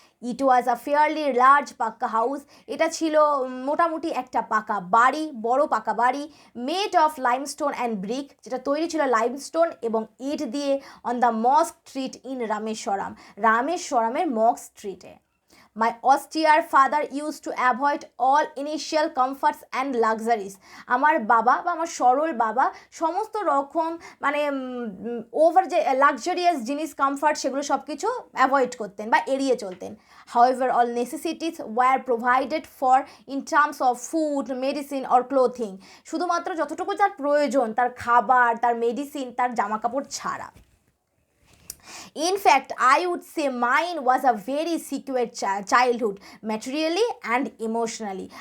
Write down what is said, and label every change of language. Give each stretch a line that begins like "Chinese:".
English: it was a fairly large pucca house,
Bangla: এটা ছিল মোটামুটি একটা পাকা বাড়ি, বড় পাকা বাড়ি,
English: made of limestone and brick,
Bangla: যেটা তৈরি ছিল লাইমস্টোন এবং ইট দিয়ে,
English: on the mosque street in
Bangla: রামেশ্বরমের মস্ক স্ট্রিটে।
English: My austere father used to avoid all initial comforts and luxuries.
Bangla: আমার বাবা বা আমার সরল বাবা সমস্ত রকম মানে ওভার যে লাক্সারিয়াস জিনিস, কমফর্ট, সেগুলো সব কিছু অ্যাভয়েড করতেন বা এড়িয়ে চলতেন।
English: However, all necessities were provided for in terms of food, medicine or clothing.
Bangla: শুধুমাত্র যতটুকু তার প্রয়োজন, তার খাবার, তার মেডিসিন, তার জামা কাপড় ছাড়া।
English: In fact, I would say mine was a very secure childhood, materially and emotionally.